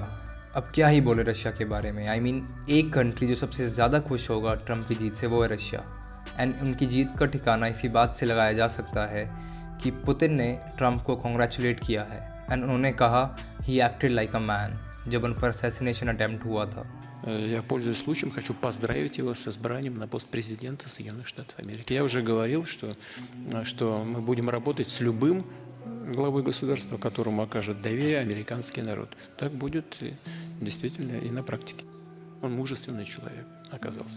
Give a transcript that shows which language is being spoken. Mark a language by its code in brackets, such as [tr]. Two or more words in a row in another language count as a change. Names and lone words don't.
[hi] अब क्या ही बोले रशिया के बारे में. [en] I mean, [hi] एक कंट्री जो सबसे ज़्यादा खुश होगा ट्रम्प की जीत से वो है रशिया, एंड उनकी जीत का ठिकाना इसी बात से लगाया जा सकता है कि पुतिन ने ट्रंप को कॉन्ग्रेचुलेट किया है एंड उन्होंने कहा [en] he acted like a man [hi] जब उन पर [en] assassination attempt [hi] हुआ था। [ru] Я, пользуясь случаем, хочу поздравить его с избранием на пост президента Соединенных Штатов Америки. Я уже говорил, что мы будем работать с любым главой государства, которому окажет доверие американский народ. Так будет действительно и на практике. Он мужественный человек оказался.